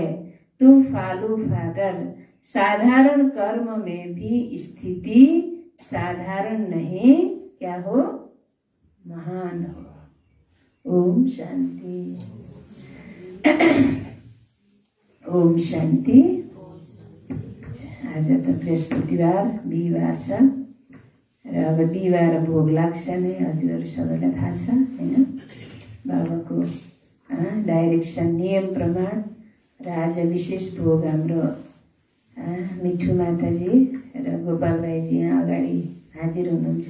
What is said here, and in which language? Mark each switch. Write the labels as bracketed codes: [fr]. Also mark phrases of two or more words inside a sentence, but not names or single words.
[en] तो follow father. [hi] साधारण कर्म में भी स्थिति साधारण नहीं क्या हो, महान हो। ओम शांति। ओम शांति। [ne] आज त बृहस्पतिबार बिहिबार छ र अब बिहिबार भोग लाग्छ नै, हजुरहरू सबैलाई थाहा छ होइन। बाबाको डाइरेक्सन नियम प्रमाण र आज विशेष भोग हाम्रो मिठू माताजी र गोपाल भाइजी यहाँ अगाडि हाजिर हुनुहुन्छ।